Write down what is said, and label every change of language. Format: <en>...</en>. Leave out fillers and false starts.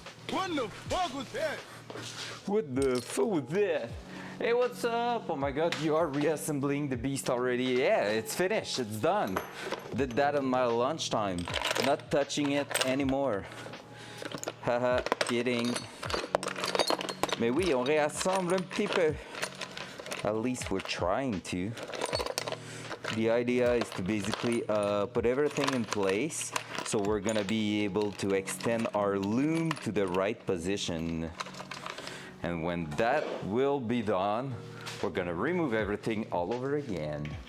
<en>What the fuck was that? What the fuck was that? Hey, what's up? Oh my god, you are reassembling the beast already. Yeah, it's finished, it's done. Did that on my lunchtime. Not touching it anymore. Haha, kidding.</en> <fr>Mais oui, on réassemble un petit peu.</fr> <en>At least we're trying to. The idea is to basically put everything in place, so we're gonna be able to extend our loom to the right position. And when that will be done, we're gonna remove everything all over again.</en>